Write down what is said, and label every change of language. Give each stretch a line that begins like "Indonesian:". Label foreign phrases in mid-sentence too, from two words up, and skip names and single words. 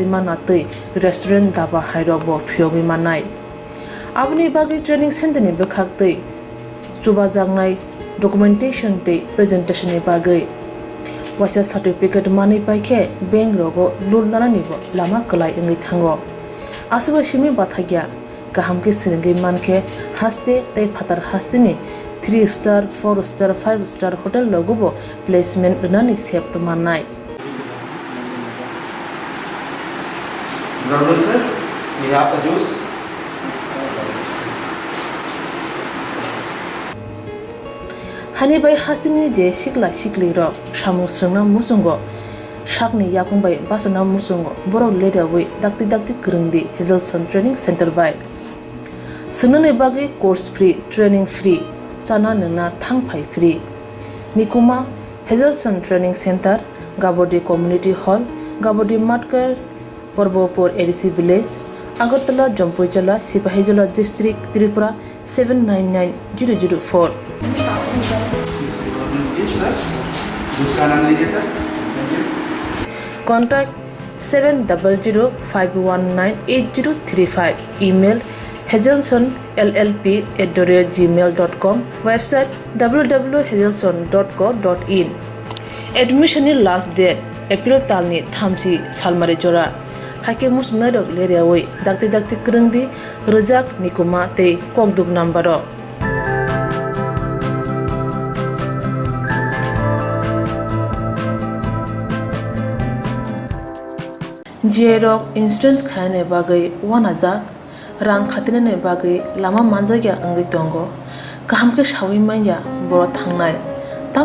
Kok Borok: mana tei restaurant daba hairok bo phyogi manai abni bagi
English: training center
Kok Borok: ni bekhak tei chuba jangnai documentation tei presentation ni bagai wasa certificate mani paikhe bank rogo loan nana ni bo lama kalai engai thango asuba shimi bathagya kaham ke seringi manke haste tei phatar hastini
English: 3 star 4 star 5 star hotel
Kok Borok: logo placement unani sep to manai
English: Good sir, we have a juice.
Kok Borok: hani bai hastini je sikla sikli ro samu srungna musungo shakni yakung bai basana musungo borok leda wi dakti krungdi Hazelson Training Center by Sunane bagi
English: course free, training free,
Kok Borok: chana nungna thangpai free. Nikuma Hazelson Training Center, Gabodi Community Hall, Gabodi Matkar, Porbopur ADC Village, Agartala, Jompuijala, Sipahijala District, Tripura 799004.
Hindi: दूसरा नाम लीजिए सर.
English: Contact 700-519-8035. Email hazelsonllp@gmail.com. Website www.hazelson.co.in. Admission last date April
Kok Borok: talni thamsi salmari jora. Hake musnadok leriawai dakti kerengdi rejak nikuma te kokduk nambaro. Jerok insurance khane bagai 1000 rang khatine bagai lama manjagya angai tongo kaham ke shawi manya boro thangnai tam